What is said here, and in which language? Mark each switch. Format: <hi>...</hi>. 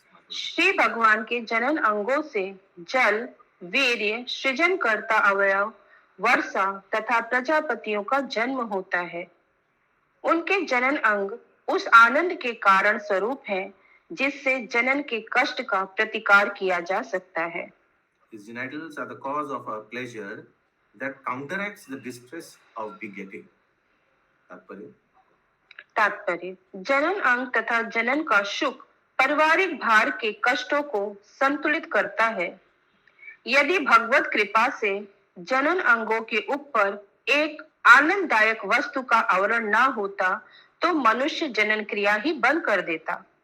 <hi>श्री भगवान के जनन अंगों से जल, वीर्य, सृजन करता अवयव, वर्षा तथा प्रजापतियों का जन्म होता है. उनके जनन अंग उस आनंद के कारण स्वरूप है जिससे जनन के कष्ट का प्रतिकार किया जा सकता है.</hi> <en>His genitals are the cause of a pleasure that counteracts the distress of begetting.</en> <hi>तात्पर्य, जनन अंग तथा जनन का सुख पारिवारिक भार के कष्टों को संतुलित करता है. यदि भगवत कृपा से जनन अंगों के ऊपर एक आनंददायक वस्तु का आवरण न होता तो मनुष्य जनन क्रिया ही बंद कर देता.</hi>